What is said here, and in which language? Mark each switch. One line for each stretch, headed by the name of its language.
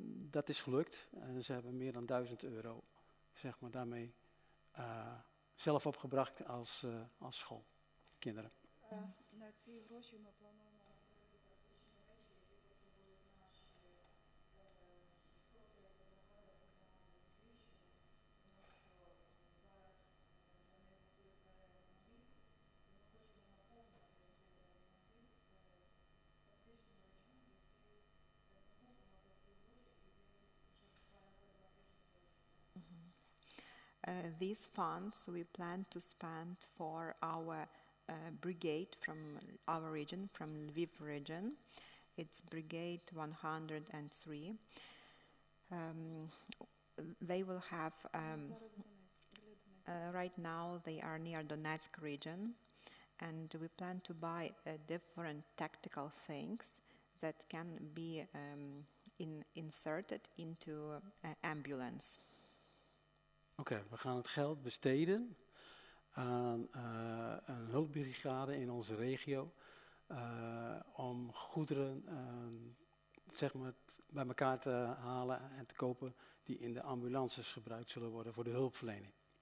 Dutch: Dat is gelukt en ze hebben meer dan €1.000, zeg maar, daarmee zelf opgebracht als school, kinderen.
Ukrainian: На ці гроші ми плануємо купити практичні речі, які потребують наші істоти, бригада команди з Львівщини, тому що зараз для них готується ремонт. Ми хочемо наповнити цей ремонт практичними речами, які ми купимо за ці гроші, і вже буквально за 2 тижні.
English: These funds we plan to spend for our brigade from our region, from Lviv region. It's Brigade 103. They will have, right now they are near Donetsk region, and we plan to buy different tactical things that can be inserted into an ambulance.
Dutch: Oké, we gaan het geld besteden aan een hulpbrigade in onze regio om goederen zeg maar bij elkaar te halen en te kopen die in de ambulances gebruikt zullen worden voor de hulpverlening.